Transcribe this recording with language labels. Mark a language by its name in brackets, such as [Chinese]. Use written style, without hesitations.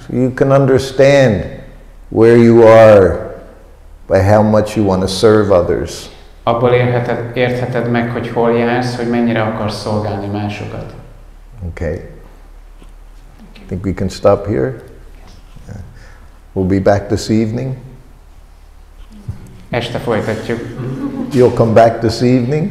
[English] So you can understand where you are by how much you want to serve others. [Hungarian] Abból értheted meg, hogy hol jársz, hogy mennyire akarsz szolgálni másokat. [English] Okay. I think we can stop here. Yeah. We'll be back this evening. [Hungarian] Este folytatjuk. [English] You'll come back this evening?